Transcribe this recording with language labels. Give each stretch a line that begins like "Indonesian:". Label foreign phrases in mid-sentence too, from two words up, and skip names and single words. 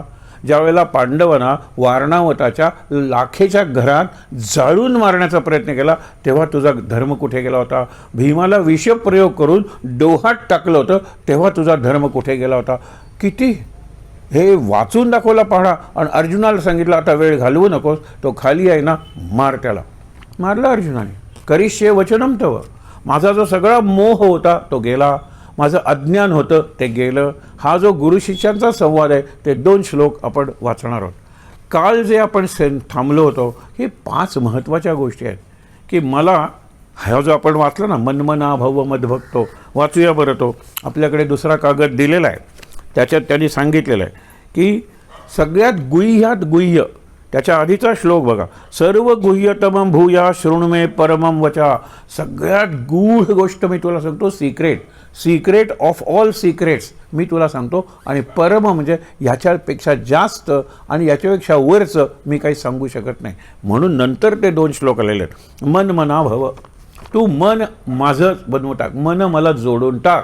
Marathi: ज्यावेळेला पांडवांना वारणावताच्या लाखेच्या घरात जाळून मारण्याचा प्रयत्न केला तेव्हा तुझा धर्म कुठे गेला होता? भीमाला विषप्रयोग करून डोहात टाकलं होतं तेव्हा तुझा धर्म कुठे गेला होता? किती हे वाचून दाखवला पहाडा. आणि अर्जुनाला सांगितलं आता वेळ घालवू नकोस, तो खाली आहे ना, मार त्याला. मारला अर्जुनाने.
Sanskrit: करिष्ये वचनम तव,
Marathi: माझा जो सगळा मोह होता तो गेला. माझं अज्ञान होतं ते गेलं. हा जो गुरु शिष्यांचा संवाद आहे ते 2 श्लोक आपण वाचणार आहोत. काल जे आपण थांबलो होतो, हे 5 महत्त्वाच्या गोष्टी आहेत की मला हा जो आपण वाचला ना,
Sanskrit: मनमना भव मदभक्तो,
Marathi: वाचूया बरं. तो आपल्याकडे दुसरा कागद दिलेला आहे, त्याच्यात त्यांनी सांगितलेलं आहे की सगळ्यात गुह्यात गुह्य, त्याच्या आधीचा श्लोक बघा,
Sanskrit: सर्व गुह्यतमं भूया शृणुमे परमं वचा.
Marathi: सगळ्यात गूढ गोष्ट मी तुला सांगतो,
English: secret of all secrets
Marathi: मी तुला सांगतो, आणि परम म्हणजे ह्याच्यापेक्षा जास्त आणि याच्यापेक्षा वरचं मी काही सांगू शकत नाही. म्हणून नंतर ते 2 श्लोक आलेले आहेत.
Sanskrit: मन मना भव,
Marathi: तू मन माझं बनवून टाक, मन मला जोडून टाक.